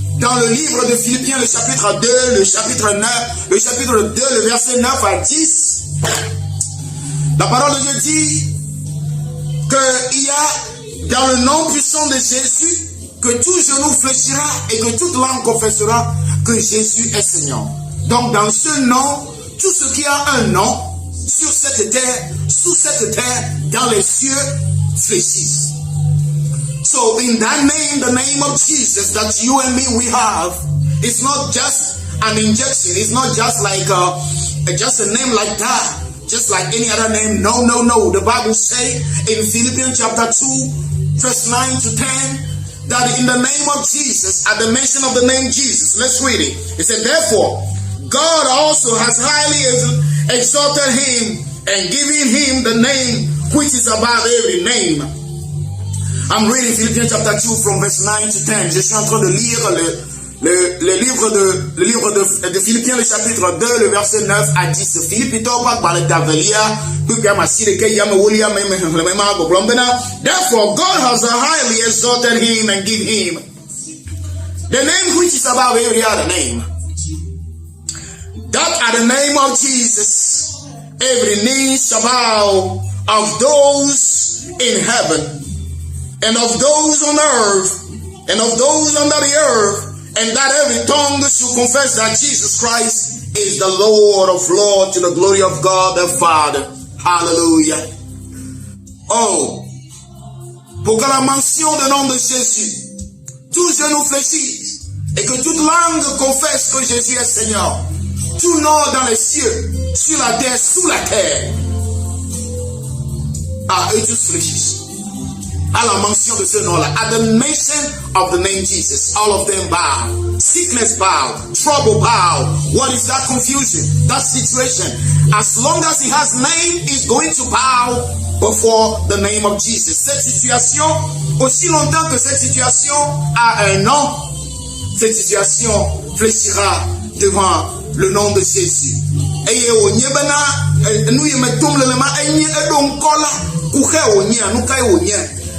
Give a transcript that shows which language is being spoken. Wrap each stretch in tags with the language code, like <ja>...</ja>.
<fr>Dans le livre de Philippiens le chapitre 2 le chapitre 2 le verset 9 à 10, la parole de Dieu dit que il y a dans le nom puissant de Jésus que tout genou fléchira et que toute langue confessera que Jésus est Seigneur. Donc dans ce nom, tout ce qui a un nom sur cette terre, sous cette terre, dans les cieux, fléchissent.</fr> <en>So in that name, the name of Jesus that you and me we have, it's not just an injection. It's not just like just a name like that, just like any other name. No, no, no. The Bible says in Philippians chapter 2, verse 9 to 10, that in the name of Jesus, at the mention of the name Jesus, let's read it. It said, therefore, God also has highly exalted him and given him the name which is above every name. I'm reading Philippians chapter 2 from verse 9 to 10.</en> <fr>Je suis en train de lire le livre de Philippiens, le chapitre 2, le verset 9 à 10.</fr> <en>Therefore, God has highly exalted him and given him the name which is above every other name, that at the name of Jesus, every knee shall bow, of those in heaven, and of those on earth, and of those under the earth, and that every tongue should confess that Jesus Christ is the Lord of Lords, to the glory of God the Father. Hallelujah.</en> <fr>Oh, pour que la mention du nom de Jésus, tout genou fléchisse, et que toute langue confesse que Jésus est Seigneur. Tout nom dans les cieux, sur la terre, sous la terre. Ah, eux tous fléchissent. À la mention de ce nom-là,</fr> <en>at the mention of the name Jesus, all of them bow. Sickness bow, trouble bow. What is that confusion? That situation. As long as he has name, he's going to bow before the name of Jesus.</en> <fr>Cette situation, aussi longtemps que cette situation a un nom, cette situation fléchira devant le nom de Jésus. Et au nyebana, nous y mettons le lema, et n'y est donc kola, kouche au nye, nous kay au nye.</fr>